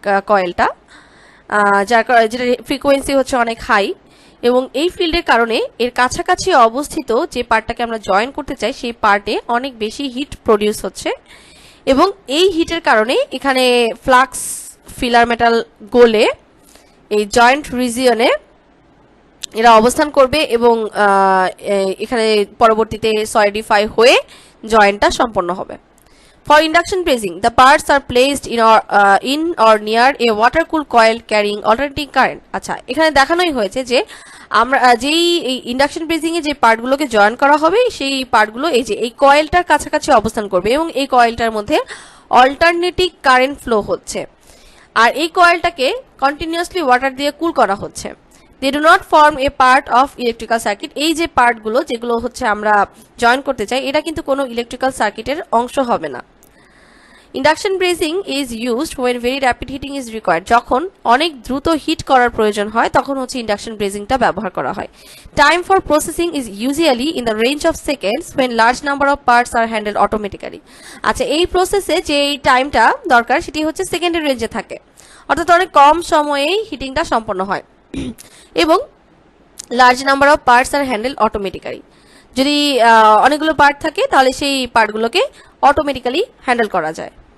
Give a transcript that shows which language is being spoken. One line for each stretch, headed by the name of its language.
Bangla: কয়েলটা, যেটা ফ্রিকোয়েন্সি হচ্ছে অনেক হাই এবং এই ফিল্ডের কারণে এর কাছাকাছি অবস্থিত যে পার্টটাকে আমরা জয়েন করতে চাই সেই পার্টে অনেক বেশি হিট প্রডিউস হচ্ছে এবং এই হিটের কারণে এখানে ফ্লাক্স ফিলার মেটাল গলে এই জয়েন্ট রিজিয়নে এরা অবস্থান করবে এবং এখানে পরবর্তীতে সলিডিফাই হয়ে জয়েন্টটা সম্পন্ন হবে।
English: For induction bracing, the parts are placed in or near a water cooled coil carrying alternating current।
Bangla: আচ্ছা, এখানে দেখানোই হয়েছে যে আমরা যেই ইন্ডাকশন ব্রেজিং এ যে পার্টগুলোকে জয়েন করা হবে সেই পার্টগুলো এই যে এই কয়েলটার কাছাকাছি অবস্থান করবে এবং এই কয়েলটার মধ্যে অল্টারনেটিং কারেন্ট ফ্লো হচ্ছে আর এই কয়েলটাকে কন্টিনিউয়াসলি ওয়াটার দিয়ে কুল করা হচ্ছে।
English: They do not form a part of electrical circuit।
Bangla: এই যে পার্টগুলো যেগুলো হচ্ছে আমরা জয়েন করতে চাই এটা কিন্তু কোনো ইলেকট্রিক্যাল সার্কিটের অংশ হবে না।
English: Induction brazing is used when very rapid heating is required।
Bangla: যখন অনেক দ্রুত হিট করার প্রয়োজন হয় তখন হচ্ছে ইন্ডাকশন ব্রেজিংটা ব্যবহার করা হয়।
English: Time for processing is usually in the range of seconds when large number of parts are handled automatically।
Bangla: আচ্ছা, এই প্রসেসে যে টাইমটা দরকার সেটি হচ্ছে সেকেন্ডের রেঞ্জে থাকে, অর্থাৎ অনেক কম সময়েই হিটিংটা সম্পন্ন হয় এবং
English: Large number of parts are handle automatically.
Bangla: যদি অনেকগুলো পার্ট থাকে তাহলে সেই পার্টগুলোকে অটোমেটিক্যালি হ্যান্ডেল করা যায়।